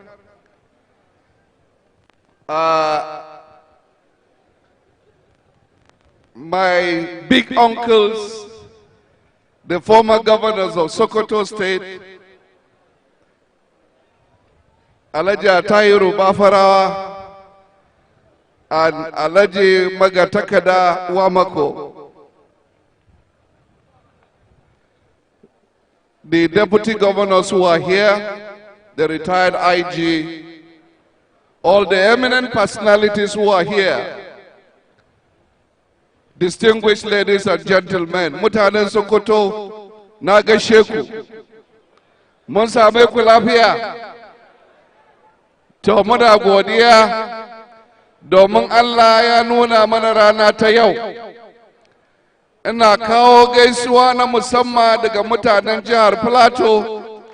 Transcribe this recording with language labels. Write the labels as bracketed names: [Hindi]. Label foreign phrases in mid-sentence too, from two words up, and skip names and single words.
[English] my big uncles, the former governors of Sokoto State, Alhaji Atayiru Bafarawa, and Alhaji Magatakada Wamako. The deputy governors who are here, the retired IG, all the eminent personalities who are here, distinguished ladies and gentlemen, [Hausa] mutanen Sokoto, na gaishe ku. Mun same ku lafiya. To muna godiya domin Allah ya nuna mana rana ta yau. Ina kawo gaisuwa na musamman daga mutanen jihar Plateau.